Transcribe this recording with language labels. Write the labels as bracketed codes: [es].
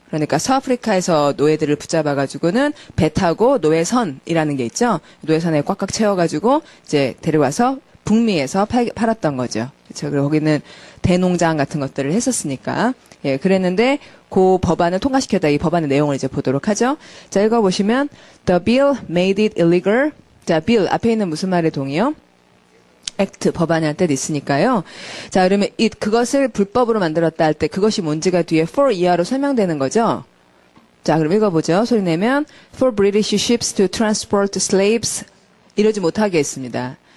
[ko] 그러니까 서아프리카에서 노예들을 붙잡아가지고는 배 타고 노예선이라는 게 있죠. 노예선에 꽉꽉 채워가지고 이제 데려와서 북미에서 팔았던 거죠. 그렇죠. 그리고 거기는 대농장 같은 것들을 했었으니까. 예, 그랬는데 그 법안을 통과시켰다. 이 법안의 내용을 이제 보도록 하죠. 자, 읽어보시면 [en] The bill made it illegal. [ko] 자, bill 앞에 있는 무슨 말의 동의요? 액트, 법안이라는 뜻이 있으니까요. 자, 그러면 그것을 불법으로 만들었다 할 때 그것이 뭔지가 뒤에 for 이하로 설명되는 거죠. 자, 그럼 읽어보죠. 소리 내면 [en] for British ships to transport slaves [ko] 이러지 못하게 했습니다.